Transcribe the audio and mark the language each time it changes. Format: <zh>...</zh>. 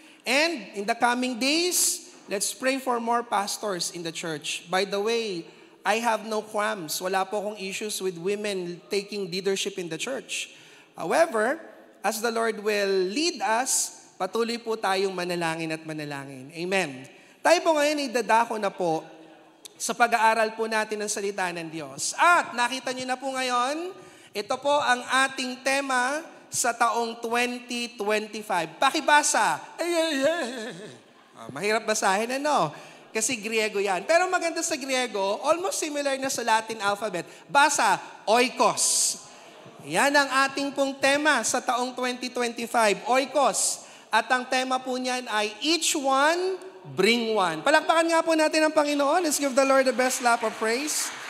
<en>And in the coming days, let's pray for more pastors in the church. By the way, I have no qualms.</en> <tl>Wala po akong</tl> <en>issues with women taking leadership in the church. However, as the Lord will lead us,</en> <tl>patuloy po tayong manalangin at manalangin.</tl> <en>Amen.</en> <tl>Tayo po ngayon idadako na po sa pag-aaral po natin ng salita ng Diyos. At nakita niyo na po ngayon, ito po ang ating tema sa taong 2025. Pakibasa. Mahirap basahin, ano? Kasi Griego yan. Pero maganda sa Griego,</tl> <en>almost similar</en> <tl>na sa Latin alphabet. Basa, oikos. Yan ang ating pong tema sa taong 2025, oikos. At ang tema po niyan ay</tl> <en>each one, bring one.</en> <tl>Palakpakan nga po natin ang Panginoon.</tl> <en>Let's give the Lord the best lap of praise.</en>